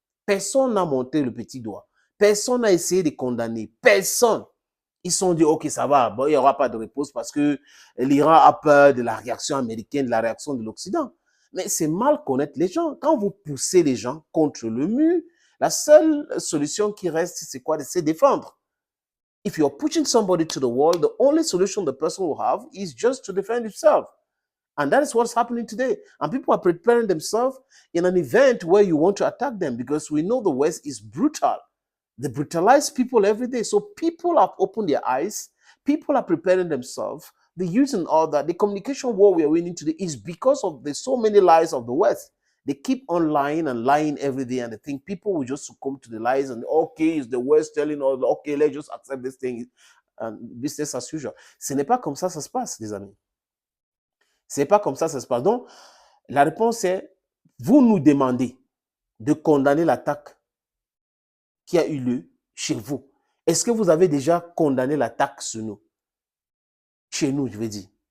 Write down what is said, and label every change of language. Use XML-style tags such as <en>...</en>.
<fr>Personne n'a monté le petit doigt. Personne n'a essayé de condamner. Personne. Ils se sont dit, OK, ça va, bon, il n'y aura pas de réponse parce que l'Iran a peur de la réaction américaine, de la réaction de l'Occident. Mais c'est mal connaître les gens. Quand vous poussez les gens contre le mur, la seule solution qui reste, c'est quoi? C'est défendre.</fr> <en>If you're pushing somebody to the wall, the only solution the person will have is just to defend himself. And that is what's happening today. And people are preparing themselves in an event where you want to attack them because we know the West is brutal. They brutalize people every day. So people have opened their eyes. People are preparing themselves. They're using all that. The communication war we are winning today is because of the so many lies of the West. They keep on lying and lying every day, and they think people will just succumb to the lies and okay, it's the West telling us, okay, let's just accept this thing. business as usual.</en> <fr>Ce n'est pas comme ça que ça se passe, les amis. Ce n'est pas comme ça que ça se passe. Donc, la réponse est, vous nous demandez de condamner l'attaque qui a eu lieu chez vous. Est-ce que vous avez déjà condamné l'attaque sur nous? Chez nous, je veux dire.</fr>